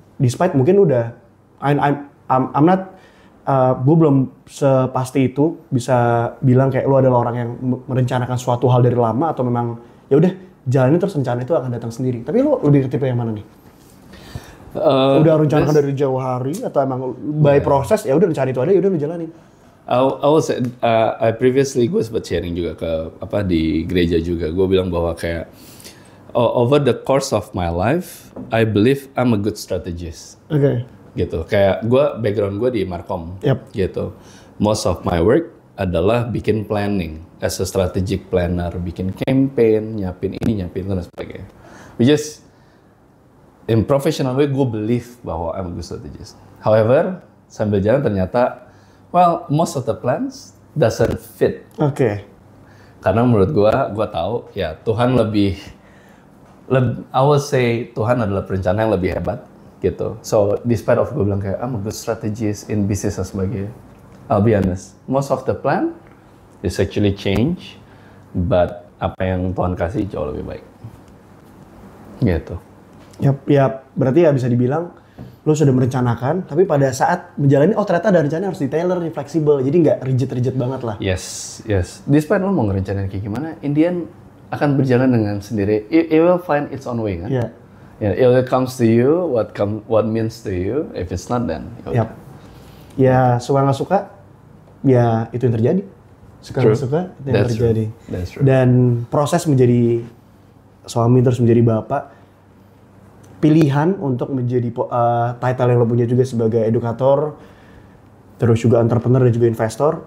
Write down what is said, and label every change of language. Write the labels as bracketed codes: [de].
[id] Despite mungkin udah [en] I'm not [id] gue belum sepasti itu bisa bilang kayak lo adalah orang yang merencanakan suatu hal dari lama atau memang ya udah jalanin terus rencana itu akan datang sendiri. Tapi lo lebih ke tipe yang mana nih? Udah rencanakan dari jauh hari atau emang by proses ya udah rencana itu ada ya udah lo jalanin. [en] I was I previously [id] gue sempat sharing juga ke di gereja juga. Gue bilang bahwa kayak [en] over the course of my life, I believe I'm a good strategist. Oke. [id] Gitu. Kayak background gue di Markom. Gitu. [en] Most of my work [id] adalah bikin planning [en] as a strategic planner, [id] bikin campaign, nyiapin ini, nyiapin itu dan sebagainya. [en] Which is in professional way gue believe bahwa I'm a good strategist. However, [id] sambil jalan ternyata [en] most of the plans doesn't fit. Oke. [id] Karena menurut gue tahu ya Tuhan lebih [en] I would say [id] Tuhan adalah perencana yang lebih hebat gitu. [en] So despite of [id] gue bilang kayak [en] I'm a good strategist in business dan sebagainya, I'll be honest, most of the plan is actually change, but [id] apa yang Tuhan kasih jauh lebih baik. Gitu. Ya berarti ya bisa dibilang lo sudah merencanakan, tapi pada saat menjalani, ternyata ada rencana harus di-tailor, fleksibel, jadi nggak rigid banget lah. Yes. Despite lo mau ngerencanain kayak gimana, [en] in the end [id] akan berjalan dengan sendiri. [en] It will find its own way kan? [id] Iya. [en] Yeah, it comes to you, what means to you. If it's not, then yep. [id] Ya suka nggak suka, ya itu yang terjadi. Suka nggak suka, itu yang terjadi. [en] That's true. [id] Dan proses menjadi suami terus menjadi bapak, pilihan untuk menjadi title yang lo punya juga sebagai edukator, terus juga entrepreneur dan juga investor.